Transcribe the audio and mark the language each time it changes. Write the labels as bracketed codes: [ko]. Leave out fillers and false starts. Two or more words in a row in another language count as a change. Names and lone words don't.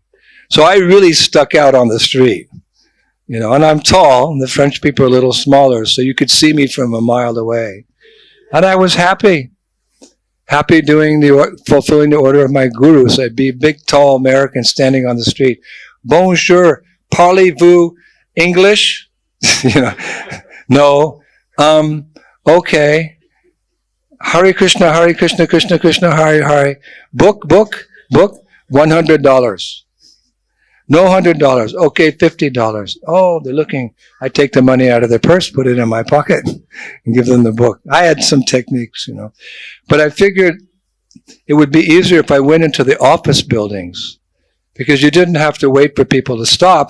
[en] So I really stuck out on the street, and I'm tall, and the French people are a little smaller, so you could see me from a mile away. And I was happy fulfilling the order of my guru. So I'd be a big, tall American standing on the street. [fr] Bonjour, parlez-vous English? [en] No. Okay. [sa] हरे कृष्ण हरे कृष्ण कृष्ण कृष्ण हरे हरे. [en] Book, $100. No $100. Okay, $50. Oh, they're looking. I take the money out of their purse, put it in my pocket, and give them the book. I had some techniques, But I figured it would be easier if I went into the office buildings, because you didn't have to wait for people to stop.